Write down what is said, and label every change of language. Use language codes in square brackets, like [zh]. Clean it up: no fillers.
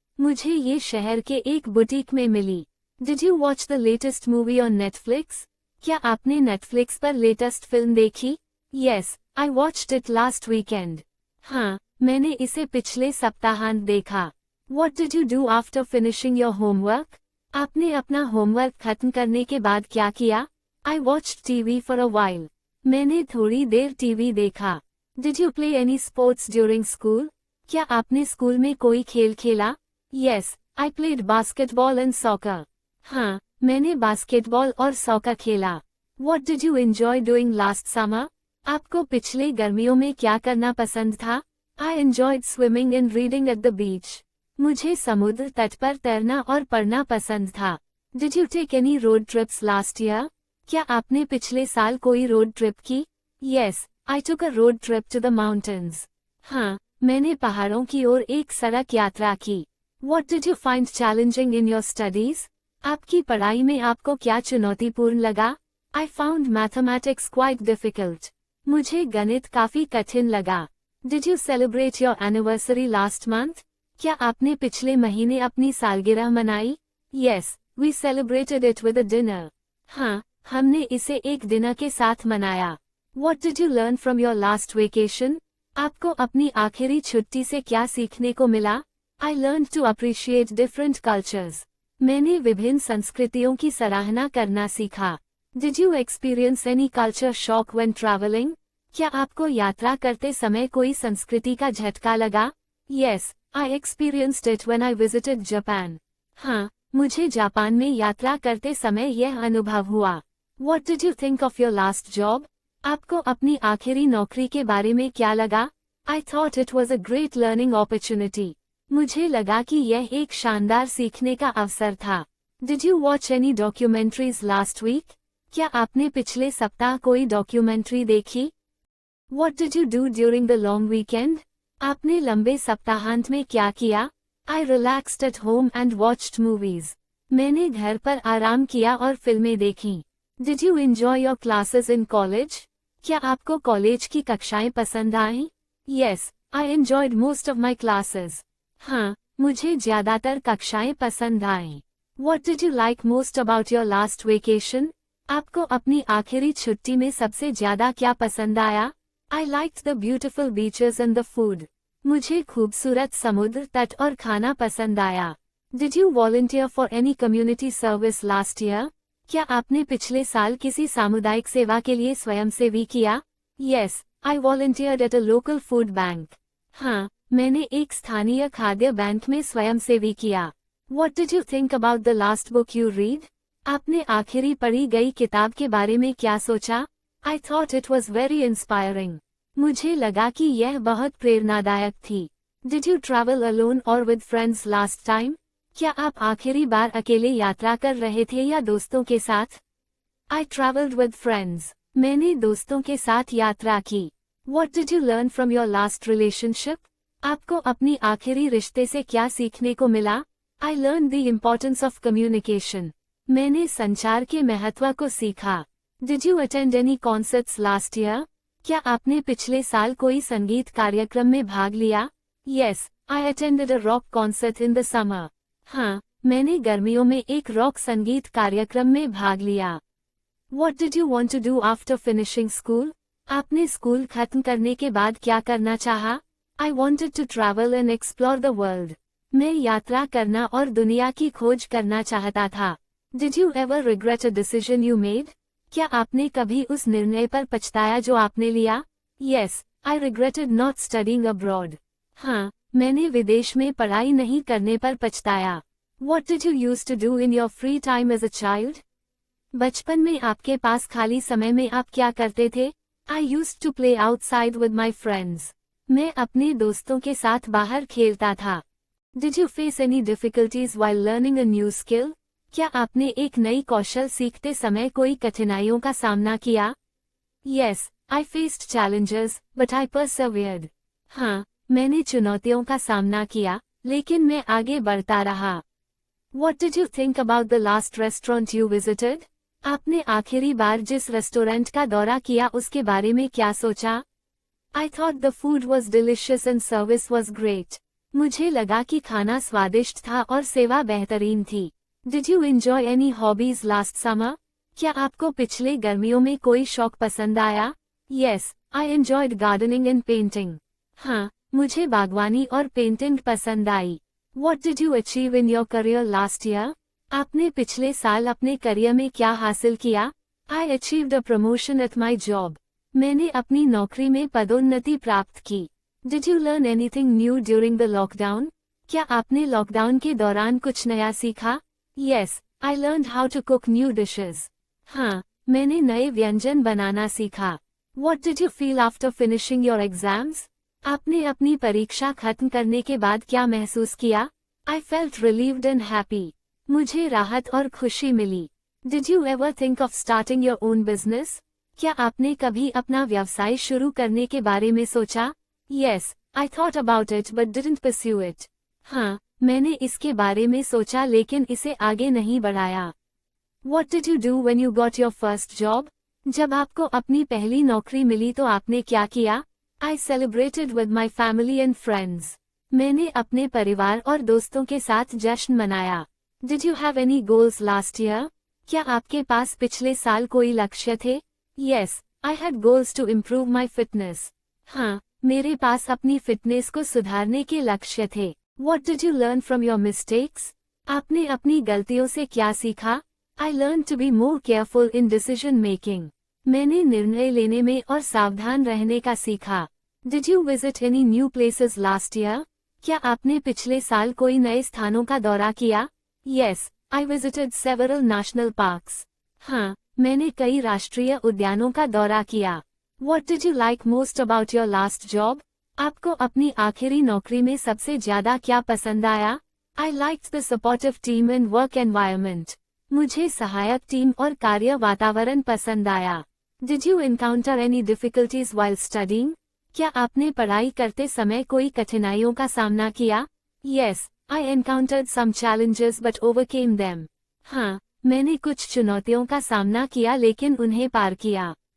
[hi] मुझे ये शहर के एक बुटीक में मिली. [en] Did you watch the latest movie on Netflix? [hi] क्या आपने Netflix पर लेटेस्ट फिल्म देखी? [en] Yes, I watched it last weekend. [hi] हाँ, मैंने इसे पिछले सप्ताहांत देखा. [en] What did you do after finishing your homework? [hi] आपने अपना होमवर्क खत्म करने के बाद क्या किया? [en] I watched TV for a while. [hi] मैंने थोड़ी देर टीवी देखा. [en] Did you play any sports during school? [hi] क्या आपने स्कूल में कोई खेल खेला? [en] Yes, I played basketball and soccer. [hi] हाँ, मैंने बास्केटबॉल और सॉकर खेला. [en] What did you enjoy doing last summer? [hi] आपको पिछले गर्मियों में क्या करना पसंद था? [en] I enjoyed swimming and reading at the beach. [hi] मुझे समुद्र तट पर तैरना और पढ़ना पसंद था. [en] Did you take any road trips last year? [hi] क्या आपने पिछले साल कोई रोड ट्रिप की? [en] Yes, I took a road trip to the mountains. [hi] हाँ, मैंने पहाड़ों की ओर एक सड़क यात्रा की. [en] What did you find challenging in your studies? [hi] आपकी पढ़ाई में आपको क्या चुनौतीपूर्ण लगा? [en] I found mathematics quite difficult. [hi] मुझे गणित काफी कठिन लगा. [en] Did you celebrate your anniversary last month? [hi] क्या आपने पिछले महीने अपनी सालगिरह मनाई? [en] Yes, we celebrated it with a dinner. [hi] हाँ, हमने इसे एक डिनर के साथ मनाया. [en] What did you learn from your last vacation? [hi] आपको अपनी आखिरी छुट्टी से क्या सीखने को मिला? [en] I learned to appreciate different cultures. [hi] मैंने विभिन्न संस्कृतियों की सराहना करना सीखा. [en] Did you experience any culture shock when traveling? [hi] क्या आपको यात्रा करते समय कोई संस्कृति का झटका लगा? [en] Yes, I experienced it when I visited Japan. [hi] हाँ, मुझे जापान में यात्रा करते समय यह अनुभव हुआ. [en] What did you think of your last job? [hi] आपको अपनी आखिरी नौकरी के बारे में क्या लगा? [en] I thought it was a great learning opportunity. [hi] मुझे लगा कि यह एक शानदार सीखने का अवसर था. [en] Did you watch any documentaries last week? [hi] क्या आपने पिछले सप्ताह कोई डॉक्यूमेंट्री देखी? [en] What did you do during the long weekend? [hi] आपने लंबे सप्ताहांत में क्या किया? [en] I relaxed at home and watched movies. [hi] मैंने घर पर आराम किया और फिल्में देखीं. [en] Did you enjoy your classes in college? [hi] क्या आपको कॉलेज की कक्षाएं पसंद आईं? [en] Yes, I enjoyed most of my classes. [hi] हाँ, मुझे ज्यादातर कक्षाएं पसंद आईं. [en] What did you like most about your last vacation? [hi] आपको अपनी आखिरी छुट्टी में सबसे ज्यादा क्या पसंद आया? [en] I liked the beautiful beaches and the food. [hi] मुझे खूबसूरत समुद्र तट और खाना पसंद आया. [en] Did you volunteer for any community service last year? [hi] क्या आपने पिछले साल किसी सामुदायिक सेवा के लिए स्वयंसेवी किया? [en] Yes, I volunteered at a local food bank. [hi] हाँ, मैंने एक स्थानीय खाद्य बैंक में स्वयंसेवी किया. [en] What did you think about the last book you read? [hi] आपने आखिरी पढ़ी गई किताब के बारे में क्या सोचा? [en] I thought it was very inspiring. [hi] मुझे लगा कि यह बहुत प्रेरणादायक थी. [en] Did you travel alone or with friends last time? [hi] क्या आप आखिरी बार अकेले यात्रा कर रहे थे या दोस्तों के साथ? [en] I traveled with friends. [hi] मैंने दोस्तों के साथ यात्रा की. [en] What did you learn from your last relationship? [hi] आपको अपनी आखिरी रिश्ते से क्या सीखने को मिला? [en] I learned the importance of communication. [hi] मैंने संचार के महत्व को सीखा. [en] Did you attend any concerts last year? [hi] क्या आपने पिछले साल कोई संगीत कार्यक्रम में भाग लिया? [en] Yes, I attended a rock concert in the summer. [hi] हाँ, मैंने गर्मियों में एक रॉक संगीत कार्यक्रम में भाग लिया. [en] What did you want to do after finishing school? [hi] आपने स्कूल खत्म करने के बाद क्या करना चाहा? [en] I wanted to travel and explore the world. [hi] मैं यात्रा करना और दुनिया की खोज करना चाहता था. [en] Did you ever regret a decision you made? [hi] क्या आपने कभी उस निर्णय पर पछताया जो आपने लिया? [en] Yes, I regretted not studying abroad. [hi] हाँ, मैंने विदेश में पढ़ाई नहीं करने पर पछताया. [en] What did you used to do in your free time as a child? [hi] बचपन में आपके पास खाली समय में आप क्या करते थे? [en] I used to play outside with my friends. [hi] मैं अपने दोस्तों के साथ बाहर खेलता था. [en] Did you face any difficulties while learning a new skill? [hi] क्या आपने एक नई कौशल सीखते समय कोई कठिनाइयों का सामना किया? [en] Yes, I faced challenges, but I persevered. [hi] हाँ, मैंने चुनौतियों का सामना किया, लेकिन मैं आगे बढ़ता रहा. [en] What did you think about the last restaurant you visited? [hi] आपने आखिरी बार जिस रेस्टोरेंट का दौरा किया उसके बारे में क्या सोचा? [en] I thought the food was delicious and service was great. [hi] मुझे लगा कि खाना स्वादिष्ट था और सेवा बेहतरीन थी. [en] Did you enjoy any hobbies last summer? [hi] क्या आपको पिछले गर्मियों में कोई शौक पसंद आया? [en] Yes, I enjoyed gardening and painting. [hi] हाँ, मुझे बागवानी और पेंटिंग पसंद आई. [en] What did you achieve in your career last year? [hi] आपने पिछले साल अपने करियर में क्या हासिल किया? [en] I achieved a promotion at my job. [hi] मैंने अपनी नौकरी में पदोन्नति प्राप्त की. [en] Did you learn anything new during the lockdown? [hi] क्या आपने लॉकडाउन के दौरान कुछ नया सीखा? [en] Yes, I learned how to cook new dishes. [hi] हाँ, मैंने नए व्यंजन बनाना सीखा. [en] What did you feel after finishing your exams? [hi] आपने अपनी परीक्षा खत्म करने के बाद क्या महसूस किया? [en] I felt relieved and happy. [hi] मुझे राहत और खुशी मिली. [en] Did you ever think of starting your own business? [hi] क्या आपने कभी अपना व्यवसाय शुरू करने के बारे में सोचा? [en] Yes, I thought about it but didn't pursue it. [hi] हाँ, मैंने इसके बारे में सोचा लेकिन इसे आगे नहीं बढ़ाया. [en] What did you do when you got your first job? [hi] जब आपको अपनी पहली नौकरी मिली तो आपने क्या किया? [en] I celebrated with my family and friends. [hi] मैंने अपने परिवार और दोस्तों के साथ जश्न मनाया. [en] Did you have any goals last year? [hi] क्या आपके पास पिछले साल कोई लक्ष्य थे? [en] Yes, I had goals to improve my fitness. [hi] हाँ, मेरे पास अपनी फिटनेस को सुधारने के लक्ष्य थे. [en] What did you learn from your mistakes? [hi] आपने अपनी गलतियों से क्या सीखा? [en] I learned to be more careful in decision making. [hi] मैंने निर्णय लेने में और सावधान रहने का सीखा. [en] Did you visit any new places last year? [hi] क्या आपने पिछले साल कोई नए स्थानों का दौरा किया? [en] Yes, I visited several national parks. [hi] हाँ, मैंने कई राष्ट्रीय उद्यानों का दौरा किया. [en] What did you like most about your last job? [hi] आपको अपनी आखिरी नौकरी में सबसे ज्यादा क्या पसंद आया? [en] I liked the supportive team and work environment. [hi] मुझे सहायक टीम और कार्य वातावरण पसंद आया. [en] Did you encounter any difficulties while studying? [hi] क्या आपने पढ़ाई करते समय कोई कठिनाइयों का सामना किया? [en] Yes, I encountered some challenges but overcame them. [hi] हाँ, मैंने कुछ चुनौतियों का सामना किया लेकिन उन्हें पार किया.